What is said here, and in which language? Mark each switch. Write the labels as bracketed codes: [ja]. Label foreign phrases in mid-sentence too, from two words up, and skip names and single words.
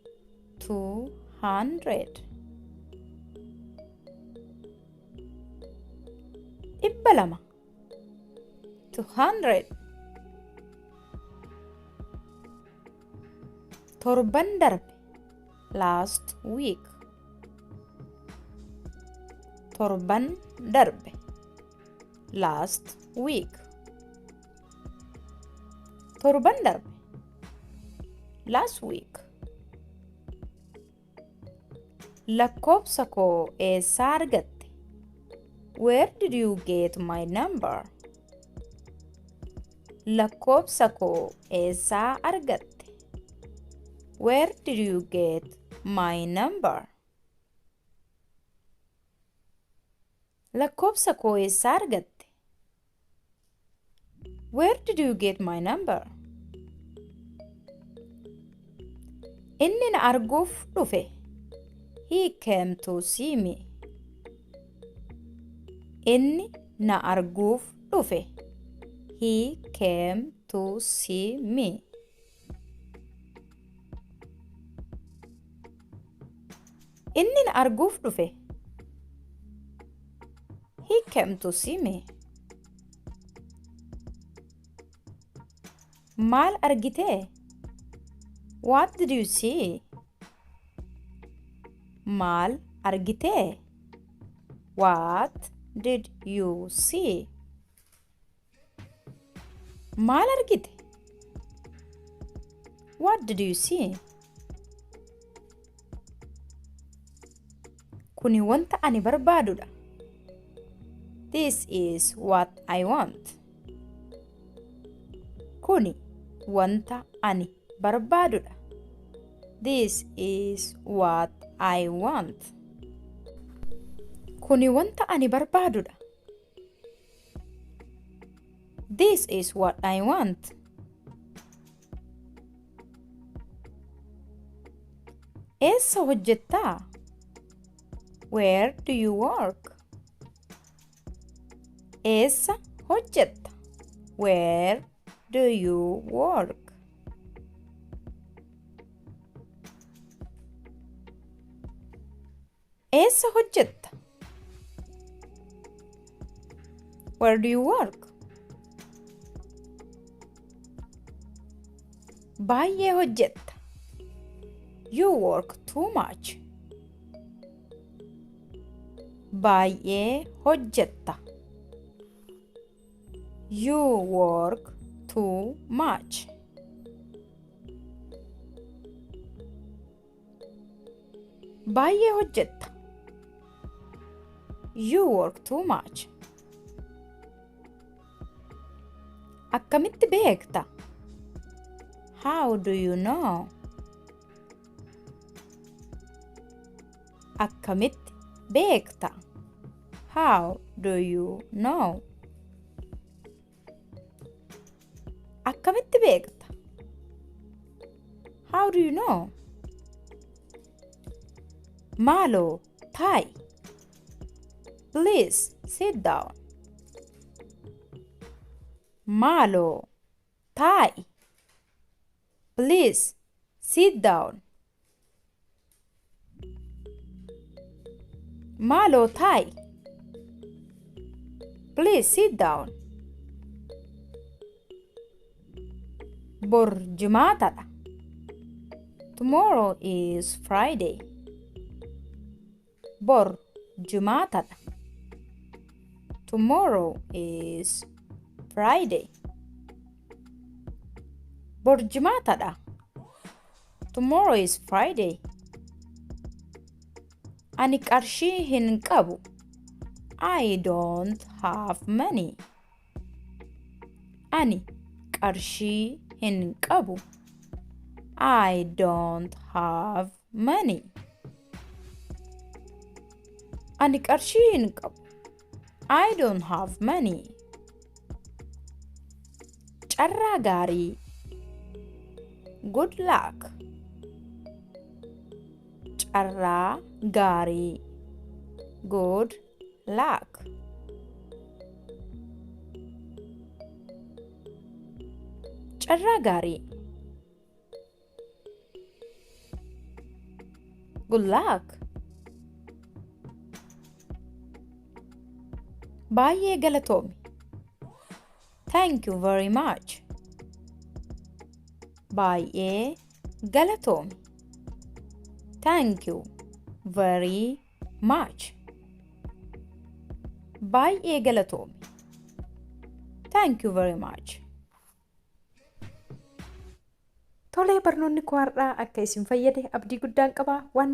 [om] 200. Dhibba lama. 200. Torban darbe. [en] Last week. [om] Torban darbe. [en] Last week. [om] Torban darbe. [en] Last week. [om] Lakkoobsa koo eessaa argatte? [en] Where did you get my number? [om] Lakkoofsa koo eessaa argatte? [en] Where did you get my number? [om] Lakkoofsa koo eessaa argatte? [en] Where did you get my number? [om] Inni na arguuf dhufe. [en] He came to see me. [om] Inni na arguuf dhufe. [en] He came to see me. [om] Inni na arguuf dhufe. [en] He came to see me. [om] Maal argite? [en] What did you see? [om] Maal argite? [en] What did you see? [om] Maal argite? [en] What did you see? [om] Kuni wanta ani barbaadudha. [en] This is what I want. [om] Kuni wanta ani barbaadudha. [en] This is what I want. [om] Kuni wanta ani barbaadudha. [en] This is what I want. [om] Eessa hojjettaa? [en] Where do you work? [om] Eessa hojjetta? [en] Where do you work? [om] Eessa hojjetta? [en] Where do you work? [om] Baay'ee hojjetta. [en] You work too much. [om] Baay'ee hojjetta. [en] You work too much. [om] Baay'ee hojjetta. [en] You work too much. [om] Akkamitti beekta? [en] How do you know? [om] Akkamitti beekta? [en] How do you know? [om] Akkamitti beekta? [en] How do you know? [om] Maaloo taa'i. [en] Please sit down. [om] Maaloo taa'i. [en] Please sit down. [om] Maaloo taa'i. [en] Please sit down. [om] Bor Jumaatadha. [en] Tomorrow is Friday. [om] Bor Jumaatadha. [en] Tomorrow is Friday. [om] Bor Jumaatadha. [en] Tomorrow is Friday. [om] Ani qarshii hin qabu. [en] I don't have money. [om] Ani qarshii hin qabu. [en] I don't have money. [om] Ani qarshii hin qabu. [en] I don't have money. [om] Carraa gaarii. [en] Good luck. [om] Carraa gaarii. [en] Good luck. [om] Carraa gaarii. [en] Good luck. [om] Baay'ee galatoomi. [en] Thank you very much. [om] Baay'ee galatoomi. [en] Thank you very much. [om] Baay'ee galatoomi. [en] Thank you very much. [om] Tolee, barnoonni koo har'aa akka isin fayyade abdii guddaan qaba.